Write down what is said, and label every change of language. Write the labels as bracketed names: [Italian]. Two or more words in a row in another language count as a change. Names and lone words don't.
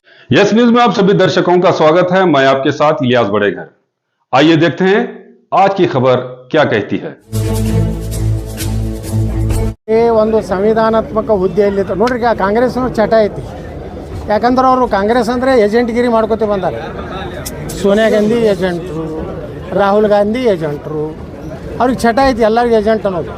[Hindi] यस न्यूज में आप सभी दर्शकों का स्वागत है। मैं आपके साथ इलियास बड़ेघर। आइए देखते हैं आज की खबर क्या कहती है। [Kannada] ಒಂದು ಸಂವಿಧಾನಾತ್ಮಕ ಹುದ್ದೆಯಲ್ಲಿ ನೋಡ್ರಿ ಕಾಂಗ್ರೆಸ್ನವ್ರು ಚಟ ಐತಿ. ಯಾಕಂದ್ರೆ ಅವರು ಕಾಂಗ್ರೆಸ್ ಅಂದರೆ ಏಜೆಂಟ್ಗಿರಿ ಮಾಡ್ಕೊತ ಬಂದಾರೆ. ಸೋನಿಯಾ ಗಾಂಧಿ ಏಜೆಂಟ್ರು, ರಾಹುಲ್ ಗಾಂಧಿ ಏಜೆಂಟ್ರು, ಅವ್ರಿಗೆ ಚಟ ಐತಿ ಎಲ್ಲರಿಗೂ ಏಜೆಂಟ್ ಅನ್ನೋದು.